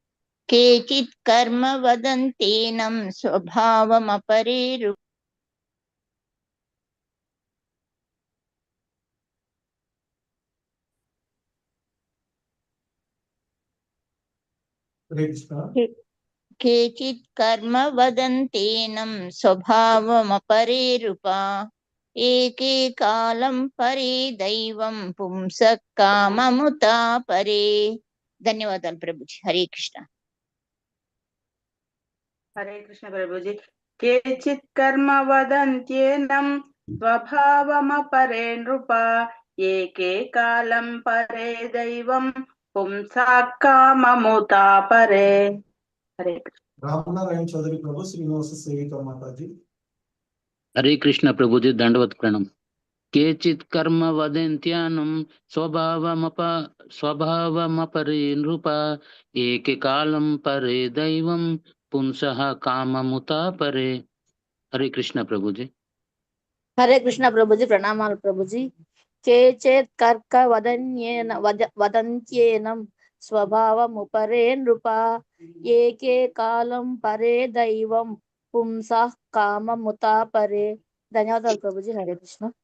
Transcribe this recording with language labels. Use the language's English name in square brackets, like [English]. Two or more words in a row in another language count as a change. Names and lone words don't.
[Sanskrit] केचित् कर्म वदन्तेनं स्वभावमपरे रूपा हरे कृष्ण केचित् कर्म वदन्तेनं स्वभावमपरे रूपा एके कालं परे दैवं पुंसः काममुता परे. [Telugu] ధన్యవాదాలు ప్రభుజీ. హరే కృష్ణ. హరే కృష్ణ ప్రభుజీ. [Sanskrit] केचित् कर्म वदंत्येनं स्वभावमपरे नृप एके कालं परे दैवं पुंसाकाममुता परे. [Hindi] హరే కృష్ణ. रामनारायण चौधरी प्रभु श्रीनिवास सेविका माता जी हरे कृष्ण प्रभु जी दंडवत प्रणाम. [Sanskrit] केचित् कर्म वदन्त्यानं स्वभावमपरे नृपा एके कालं परे दैवं पुंसः काममुता परे. [Hindi] हरे कृष्ण प्रभु जी. [Telugu] హరే కృష్ణ ప్రభుజీ, ప్రణామాలు ప్రభుజీ. [Sanskrit] केचेत् कर्क वदंत्येनं स्वभावमुपरे नृप, एके कालं परे दैवं पुंसः काममुतापरे. [Telugu] ధన్యవాదాలు ప్రభుజీ. హరే కృష్ణ.